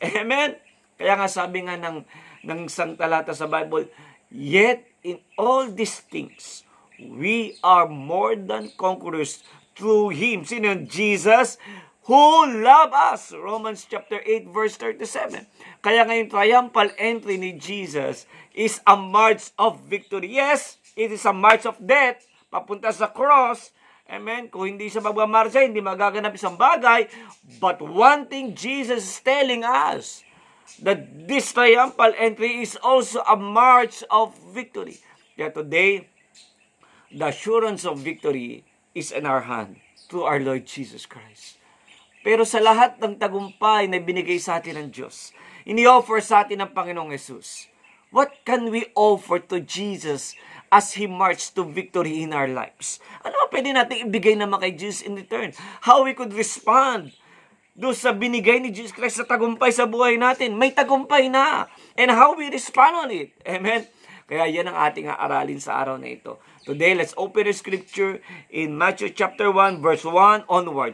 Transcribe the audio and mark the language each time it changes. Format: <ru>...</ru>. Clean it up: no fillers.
<tl>Amen? Kaya nga sabi nga ng isang talata sa Bible,</tl> <en>yet in all these things, we are more than conquerors through Him.</en> <tl>Sino yun?</tl> <en>Jesus, who love us. Romans chapter 8 verse 37.</en> <tl>Kaya ngayon</tl> <en>triumphal entry ni Jesus is a march of victory. Yes, it is a march of death</en> <tl>papunta sa</tl> <en>cross. Amen.</en> <tl>Kung hindi siya magmamarcha, hindi magaganap isang bagay.</tl> <en>But one thing Jesus is telling us, that this triumphal entry is also a march of victory. Kaya today, the assurance of victory is in our hand through our Lord Jesus Christ.</en> <tl>Pero sa lahat ng tagumpay na binigay sa atin ng Diyos, ini-offer sa atin ng Panginoong Jesus,</tl> <en>what can we offer to Jesus as He marched to victory in our lives?</en> <tl>Ano ba pwede natin ibigay naman kay Jesus</tl> <en>in return? How we could respond</en> <tl>doon sa binigay ni Jesus Christ sa tagumpay sa buhay natin? May tagumpay na.</tl> <en>And how we respond on it. Amen?</en> <tl>Kaya yan ang ating aaralin sa araw na ito.</tl> <en>Today, let's open the scripture in Matthew chapter 1, verse 1 onward.</en>